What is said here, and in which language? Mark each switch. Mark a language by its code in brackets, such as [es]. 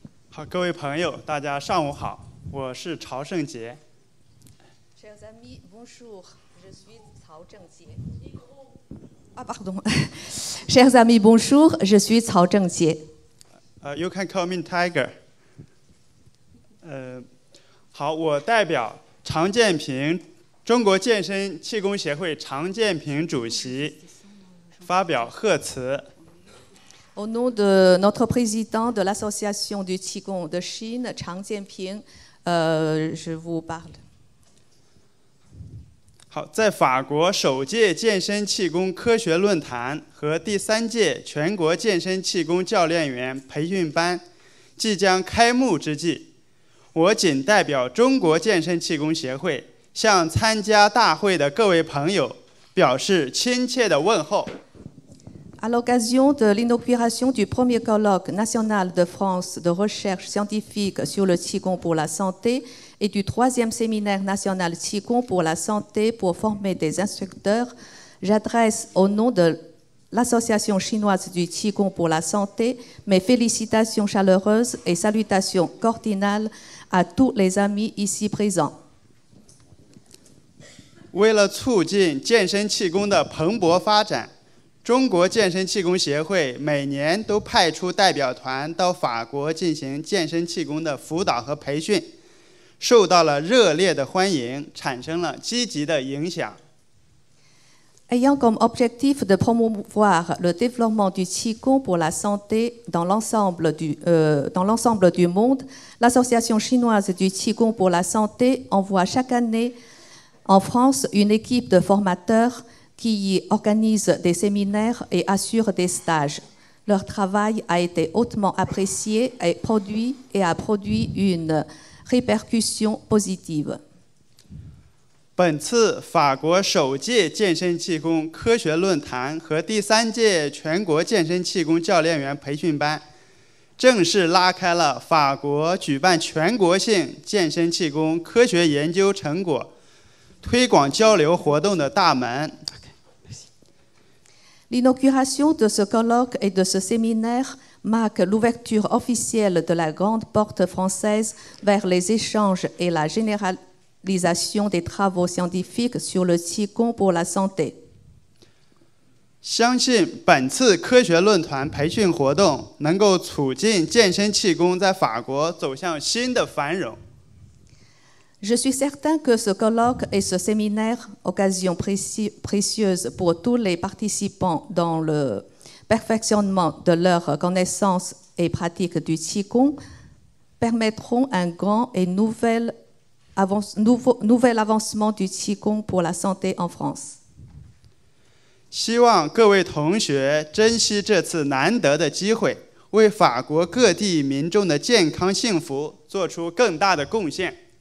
[zh] 好，各位朋友，大家上午好，我是曹胜杰。 [fr] Chers amis, bonjour, je suis Cao Zhengjie. Ah, pardon. Chers amis, bonjour, je suis Cao Zhengjie. [en] You can call me Tiger. [zh] 好，我代表常建平中国健身气功协会常建平主席发表贺词。 [fr] Au nom de notre président de l'association du Qigong de Chine, Chang Jianping, je vous parle. [zh] 好，在法国首届健身气功科学论坛和第3届全国健身气功教练员培训班即将开幕之际，我谨代表中国健身气功协会向参加大会的各位朋友表示亲切的问候。 [fr] À l'occasion de l'inauguration du premier colloque national de France de recherche scientifique sur le Qigong pour la santé et du 3e séminaire national Qigong pour la santé pour former des instructeurs, j'adresse au nom de l'Association chinoise du Qigong pour la santé mes félicitations chaleureuses et salutations cordiales à tous les amis ici présents. [zh] 为了促进健身气功的蓬勃发展，中国健身气功协会每年都派出代表团到法国进行健身气功的辅导和培训，受到了热烈的欢迎，产生了积极的影响。 [fr] Ayant comme objectif de promouvoir le développement du Qigong pour la santé dans l'ensemble du monde, l'Association chinoise du Qigong pour la santé envoie chaque année en France une équipe de formateurs qui organise des séminaires et assure des stages. Leur travail a été hautement apprécié et a produit une répercussion positive. [zh] 本次法国首届健身气功科学论坛和第3届全国健身气功教练员培训班，正式拉开了法国举办全国性健身气功科学研究成果推广交流活动的大门。 [fr] L'inauguration de ce colloque et de ce séminaire marque l'ouverture officielle de la grande porte française vers les échanges et la généralisation des travaux scientifiques sur le Qigong pour la santé. [zh] 相信本次科学论坛培训活动能够促进健身气功在法国走向新的繁荣。 [fr] Je suis certain que ce colloque et ce séminaire, occasion précieuse pour tous les participants dans le perfectionnement de leurs connaissances et pratiques du Qigong, permettront un grand et nouvel avancement du Qigong pour la santé en France. [zh] 希望各位同学珍惜这次难得的机会，为法国各地民众的健康幸福做出更大的贡献。